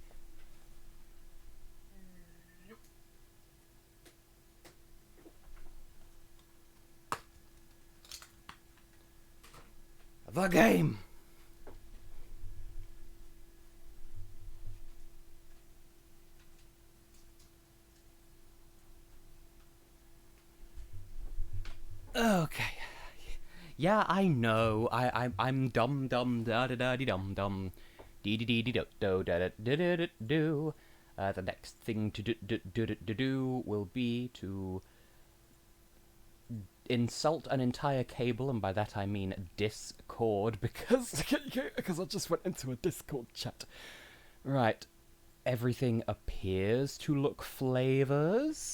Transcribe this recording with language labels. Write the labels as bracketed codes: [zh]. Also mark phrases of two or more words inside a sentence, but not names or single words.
[en] The game. Okay. Yeah, I know. I'm dumb da da da dum dum dee dee dee dee do do da da da da do. The next thing to do will be to insult an entire cable, and by that I mean Discord, because I just went into a Discord chat. Right. Everything appears to look flavors.